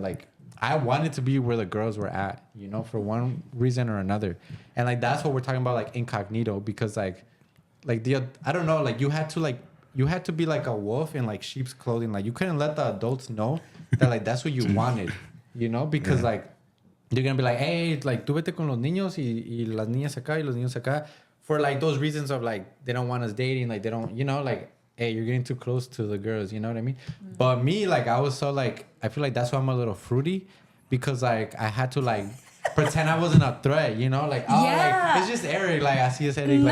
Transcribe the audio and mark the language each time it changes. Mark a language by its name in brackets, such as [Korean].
[English] Like, I wanted to be where the girls were at. You know, for one reason or another. And like that's what we're talking about, like incognito, because like the I don't know, like you had to be like a wolf in like sheep's clothing. Like you couldn't let the adults know that like that's what you wanted. You know, because like you're gonna be like, hey, like [Spanish] tú vete con los niños y las niñas acá y los niños acá. [English] For like those reasons of like they don't want us dating, like they don't, you know, like hey, you're getting too close to the girls, you know what I mean? Mm-hmm. But me, like I was so like I feel like that's why I'm a little fruity, because like I had to like pretend I wasn't a threat, you know, like like it's just Eric, like I see his Eric.